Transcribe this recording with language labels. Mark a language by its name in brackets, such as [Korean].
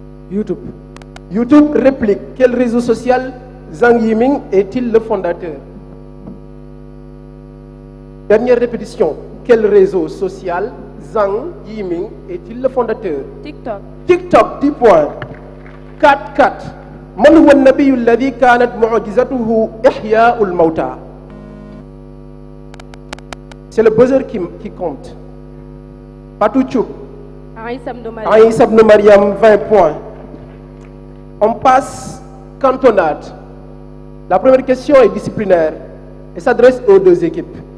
[French] YouTube. YouTube réplique. Quel réseau social Zhang Yiming est-il le fondateur? Dernière répétition. Quel réseau social Zhang Yiming est-il le fondateur? TikTok. TikTok 10 points. 4-4. [Arabic] من هو النبي الذي كانت معجزته إحياء الموتى? [French] C'est le buzzer qui compte. Fatou Tchouk. Aïssa ibn Maryam. Aïssa ibn Maryam 20 points. On passe cantonade. La première question est disciplinaire et s'adresse aux deux équipes.